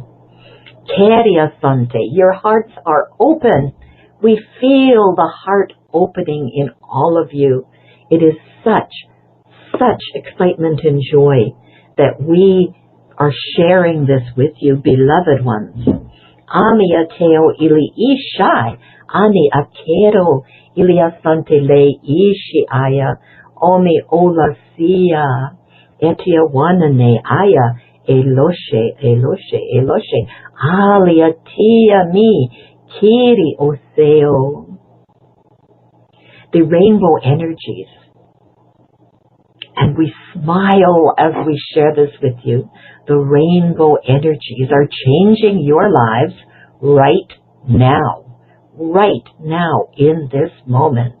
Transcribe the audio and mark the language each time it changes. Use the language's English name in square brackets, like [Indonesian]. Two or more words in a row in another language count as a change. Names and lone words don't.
[English] Keria Sante, your hearts are open. We feel the heart opening in all of you. It is such excitement and joy that we are sharing this with you, beloved ones. Ami ateo ili ishai, ani akero ilia sante le ishi aya, omi ola siya, etia wanane aya, eloshe, eloshe, eloshe, alia tia mi, kiri oseo. The rainbow energies. And we smile as we share this with you. The rainbow energies are changing your lives right now in this moment.